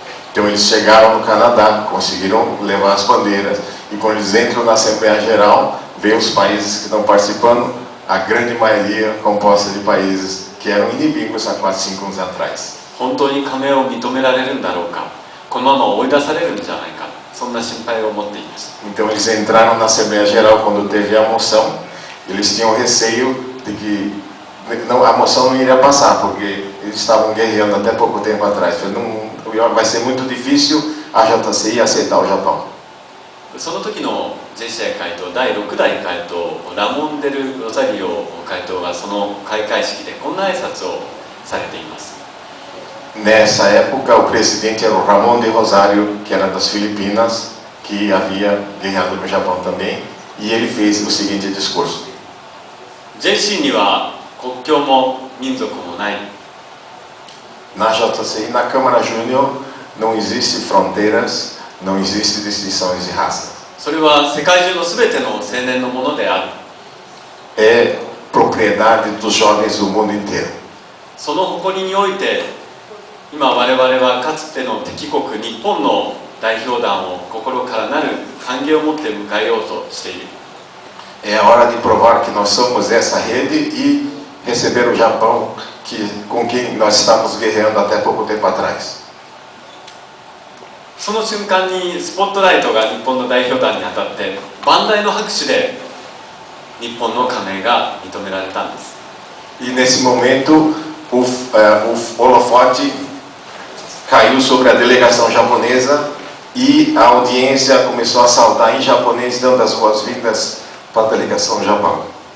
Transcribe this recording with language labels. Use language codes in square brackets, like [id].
[pt] Então eles chegaram no Canadá, conseguiram levar as bandeiras e quando eles entram na Assembleia Geral, vê os países que estão participando, a grande maioria composta de países que eram inimigos há 4, 5 anos atrás. [ja] 本当に加盟を認められるんだろうか、このまま追い出されるんじゃないか、そんな心配を持っていました。 [pt] Então eles entraram na Assembleia Geral quando teve a moção, eles tinham receio de que a moção não iria passar, porque eles estavam guerreando até pouco tempo atrás. Vai ser muito difícil a JCI aceitar o Japão. [ja] その時の JCI 会頭第6代会頭ラモン・デル・ロザリオ会頭がその開会式でこんな挨拶をされています。 [pt] Nessa época o presidente era o Ramon de Rosário, que era das Filipinas, que havia guerreado com o Japão também, e ele fez o seguinte discurso. [ja] JC には国境も民族もない。 [pt] Na JCI, na Câmara Júnior, não existe fronteiras, não existe distinções de raça. [ja] それは世界中のすべての青年のものである。 [pt] É propriedade dos jovens do mundo inteiro. [ja] その誇りにおいて今我々はかつての敵国日本の代表団を心からなる歓迎を持って迎えようとしている。 [pt] É a hora de provar que nós somos essa rede e receber o Japão com quem nós estamos guerreando até pouco tempo atrás. [ja] その瞬間にスポットライトが日本の代表団に当たって万代の拍手で日本の加盟が認められたんです。 [pt] E nesse momento o holofote caiu sobre a delegação japonesa e a audiência começou a saudar em japonês, dando as boas-vindas para a delegação do Japão.